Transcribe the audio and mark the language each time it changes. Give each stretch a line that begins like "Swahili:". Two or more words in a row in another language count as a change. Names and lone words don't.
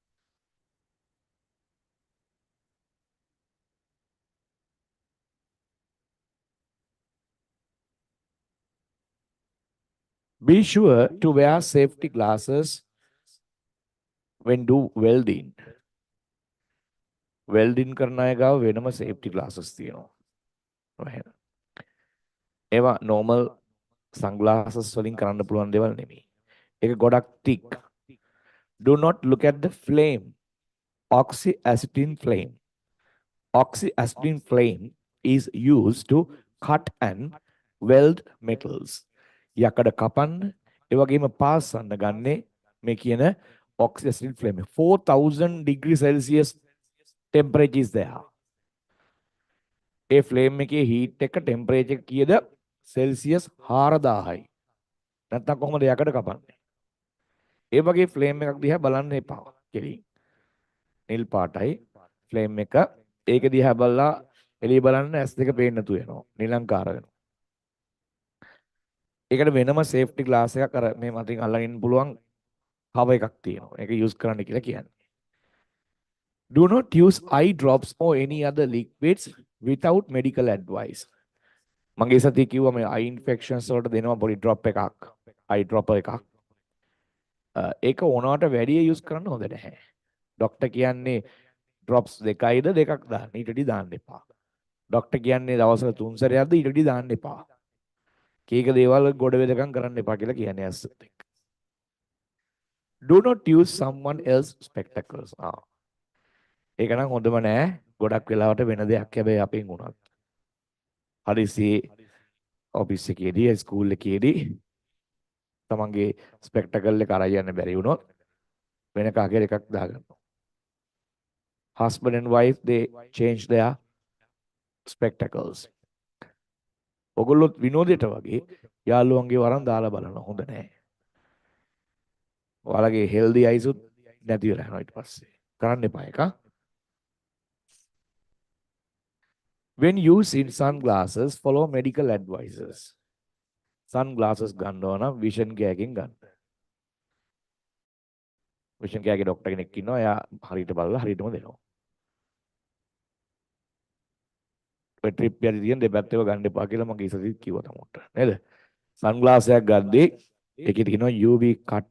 English: Be sure to wear safety glasses when do welding.
Sinhala: Welding කරන අය ගාව වෙනම
English: safety glasses
Sinhala: තියෙනවා. ඒවා
English: normal sunglasses
Sinhala: වලින් කරන්න පුළුවන් දේවල් නෙමෙයි. ඒක ගොඩක්
English: thick. Do not look at the flame. Oxyacetylene flame. Oxyacetylene flame is used to cut and weld metals.
Sinhala: යකඩ කපන්න ඒ වගේම පාසන්න ගන්නේ මේ කියන
English: oxyacetylene flame. 4000 degrees Celsius temperature is there.
Sinhala: ඒ flame එකේ heat එක temperature කීයද? Celsius 4000යි. නැත්නම් කොහොමද යකඩ කපන්නේ? ඒ වගේ flame එකක් දිහා බලන්න එපා. කෙලින්. නිල් පාටයි flame එක. ඒක දිහා බලලා එළිය බලන්න ඇස් දෙක පේන්න නැතු වෙනවා. නිලංකාර වෙනවා. ඒකට වෙනම
English: safety glass
Sinhala: එකක් අර මේ මතින් අල්ලගෙන ඉන්න පුළුවන් cover එකක් තියෙනවා. ඒක use කරන්න කියලා කියන්නේ.
English: Do not use eye drops or any other liquids without medical advice.
Sinhala: මගේ සතිය කිව්වා මේ
English: eye infections
Sinhala: වලට දෙනවා පොඩි drop එකක්.
English: eye dropper
Sinhala: එකක්. ඒක ඕනවට වැඩි use කරන්න හොඳ නැහැ. ડોක්ටර් කියන්නේ drops දෙකයිද දෙකක් දාන්න. ඊට වඩා දාන්න එපා. ડોක්ටර් කියන්නේ දවසට 3 සැරයක්ද ඊට වඩා දාන්න එපා. කීක දේවල් ගොඩ වෙදකම් කරන්න එපා කියලා කියන්නේ ඇස්සත් එක්ක.
English: Do not use someone else spectacles.
Sinhala: ඒක නම් හොඳම නෑ. ගොඩක් වෙලාවට වෙන දෙයක් හැබැයි අපෙන් උනත්. හරිසියේ ඔෆිස් එකේදී ස්කූල් එකේදී තමන්ගේ ස්පෙක්ටකල් එක අරන් යන්න බැරි වුණොත් වෙන කාගේ එකක් දාගන්නවා.
English: Husband and wife they change their spectacles.
Sinhala: ඔගොල්ලොත් විනෝදයට වගේ යාළුවන්ගේ වරන් දාලා බලන්න හොඳ නෑ. ඔයාලගේ
English: healthy eyes
Sinhala: උත් නැති වෙලා යනවා ඊට පස්සේ. කරන්න එපා ඒක.
English: When using sunglasses, follow medical advices.
Sinhala: Sunglasses ගන්නවා නම්
English: vision care
Sinhala: එකෙන් ගන්න.
English: vision care
Sinhala: එකේ ડોක්ටර් කෙනෙක් ඉන්නවා. එයා හරියට බලලා හරියටම දෙනවා. ඔය ට්‍රිප් එකේ තියෙන දෙපැත්තේව ගන්න එපා කියලා මගේ ඉස්සෙල්ලා කිව්වා තමුන්ට. නේද? සන්ග්ලාස් එකක් ගද්දී ඒකේ තියෙනවා
English: UV cut.